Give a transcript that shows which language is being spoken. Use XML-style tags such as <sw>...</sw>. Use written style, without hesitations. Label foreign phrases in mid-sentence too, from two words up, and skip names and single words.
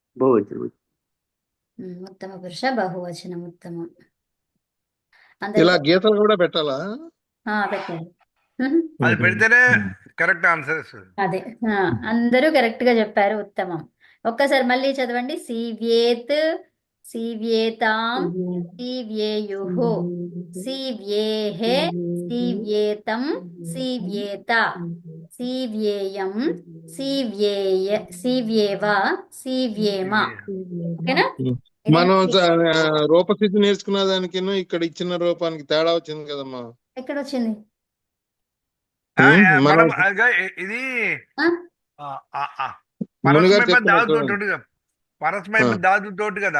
<te>ఉత్తమ పురుష బహువచనం. ఉత్తమం. ఇలా అందరూ గీతలు కూడా పెట్టాలా? పెట్టండి. అది పెడితేనే</te> <en>correct answer.</en> <te>అదే, అందరూ కరెక్ట్ గా చెప్పారు. ఉత్తమం. ఒక్కసారి మళ్ళీ చదవండి. సీవ్యేత్,</te> <sa>सीव्येतां सीव्येयुः सीव्येः सीव्येतं सीव्येत सीव्येयं सीव्येय सीव्येव सीव्येम</sa> <te>ఓకేనా ఇదే మనం రూపస్థితి నేర్చుకున్న దానికి ఇక్కడ ఇచ్చిన రూపానికి తేడా వచ్చింది కదమ్మా. ఎక్కడ వచ్చింది మనం మేడం ఇది మునిగారు పరస్మైపది చెప్పినట్టు దాదుతోటి పరస్మైపది దాదుతోటి కదా.</te>